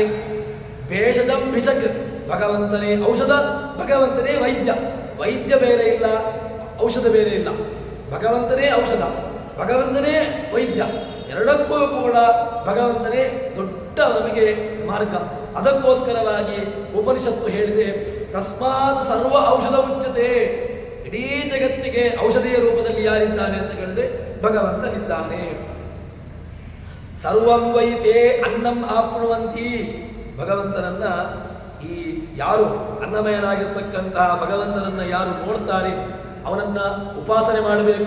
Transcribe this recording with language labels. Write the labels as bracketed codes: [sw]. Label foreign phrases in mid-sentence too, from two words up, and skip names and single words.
[sa] ಭೇಷಜಂ ಭಿಷಕ್, [kn] ಭಗವಂತನೇ ಔಷಧ, ಭಗವಂತನೇ ವೈದ್ಯ. ವೈದ್ಯ ಬೇರೆ ಇಲ್ಲ, ಔಷಧ ಬೇರೆ ಇಲ್ಲ. ಭಗವಂತನೇ ಔಷಧ, ಭಗವಂತನೇ ವೈದ್ಯ. ಎರಡಕ್ಕೂ ಕೂಡ ಭಗವಂತನೇ ದೊಡ್ಡ ನಮಗೆ ಮಾರ್ಗ. ಅದಕ್ಕೋಸ್ಕರವಾಗಿ ಉಪನಿಷತ್ತು ಹೇಳಿದೆ, [sa] ತಸ್ಮಾತ್ ಸರ್ವ ಔಷಧ ಉಚ್ಯತೆ. [kn] ಇಡೀ ಜಗತ್ತಿಗೆ ಔಷಧಿಯ ರೂಪದಲ್ಲಿ ಯಾರಿದ್ದಾನೆ ಅಂತ ಹೇಳಿದ್ರೆ ಭಗವಂತನಿದ್ದಾನೆ. [sa] ಸರ್ವಂ ವೈತೆ ಅನ್ನಂ ಆಪ್ನುವಂತಿ. [kn] ಭಗವಂತನನ್ನ ಈ ಯಾರು ಅನ್ನಮಯನಾಗಿರ್ತಕ್ಕಂತಹ ಭಗವಂತನನ್ನ ಯಾರು ನೋಡ್ತಾರೆ ಅವನನ್ನ ಉಪಾಸನೆ ಮಾಡಬೇಕು.